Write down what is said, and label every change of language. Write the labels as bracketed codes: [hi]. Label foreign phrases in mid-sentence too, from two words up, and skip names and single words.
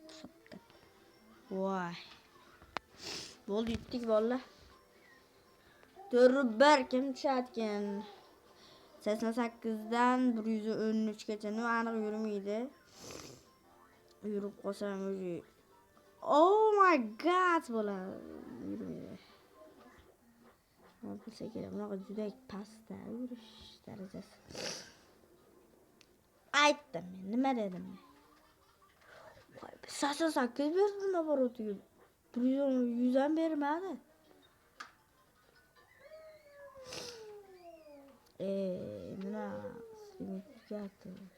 [uz] Voy. Bo'ldi, yutdik bolalar. 4-1 kim tushadigan? 88dan 113 gacha aniq yurmaydi. Yurib qolsam o'zi. [en] Oh my god [uz] bo'ladi. Yurmaydi. Bo'lsa kerak, bunaqa juda pastda yurish darajasi. Aytdim men, nima dedim men? Voy, 88 berdim nabarotiga. 100 ham bermadi. Nima signifikat?